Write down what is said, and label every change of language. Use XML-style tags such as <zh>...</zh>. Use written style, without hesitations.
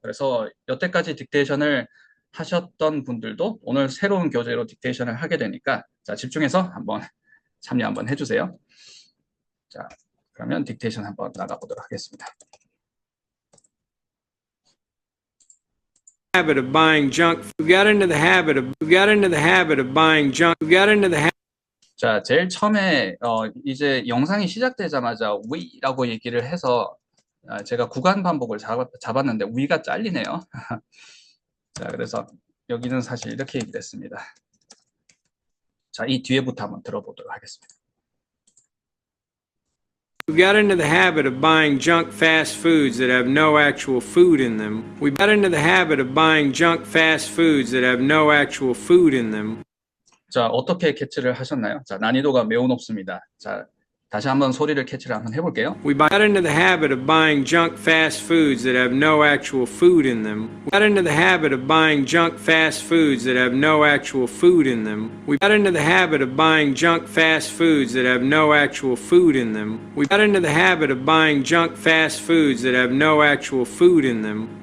<ko>그래서 여태까지 딕테이션을 하셨던 분들도 오늘 새로운 교재로 딕테이션을 하게 되니까 자, 집중해서 한번 참여 한번 해주세요. 자, 그러면 딕테이션 한번 나가보도록 하겠습니다.</ko> <en>Habit of buying junk. We got into the habit of buying junk. We got into the habit.</en> <ko>자, 제일 처음에 이제 영상이 시작되자마자 we라고 얘기를 해서 제가 구간 반복을 잡았는데 we가 잘리네요. 자, 그래서 여기는 사실 이렇게 얘기를 했습니다. 자, 이 뒤에부터 한번 들어보도록 하겠습니다.</ko> <en>We got into the habit of buying junk fast foods that have no actual food in them. We got into the habit of buying junk fast foods that have no actual food in them.</en> <ko>자, 어떻게 캐치를 하셨나요? 자, 난이도가 매우 높습니다. 자, 다시 한번 소리를 캐치를 한번 해볼게요.</ko> <en>We got into the habit of buying junk fast foods that have no actual food in them. We got into the habit of buying junk fast foods that have no actual food in them. We got into the habit of buying junk fast foods that have no actual food in them. We got into the habit of buying junk fast foods that have no actual food in them.</en>